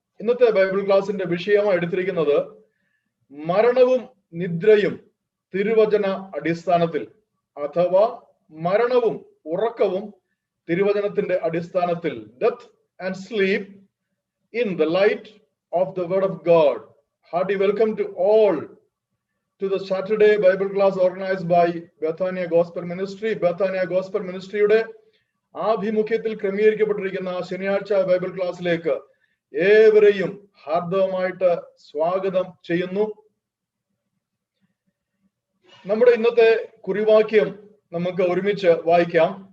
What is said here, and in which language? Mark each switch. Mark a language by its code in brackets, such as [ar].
[ml] ഇന്നത്തെ ബൈബിൾ ക്ലാസിന്റെ വിഷയമായി എടുത്തിരിക്കുന്നത് മരണവും നിദ്രയും തിരുവചന അടിസ്ഥാനത്തിൽ, അഥവാ മരണവും ഉറക്കവും തിരുവചനത്തിന്റെ അടിസ്ഥാനത്തിൽ, [en] Death and sleep in the light of the word of God. Hearty welcome to all to the Saturday Bible class organized by Bethania Gospel Ministry. [ml] Bethania Gospel Ministryയുടെ ആഭിമുഖ്യത്തിൽ ക്രമീകരിക്കപ്പെട്ടിരിക്കുന്ന ശനിയാഴ്ച ബൈബിൾ ക്ലാസ്സിലേക്ക് ഏവരെയും ഹാർദവമായിട്ട് സ്വാഗതം ചെയ്യുന്നു. നമ്മുടെ ഇന്നത്തെ കുറിവാക്യം നമുക്ക് ഒരുമിച്ച് വായിക്കാം.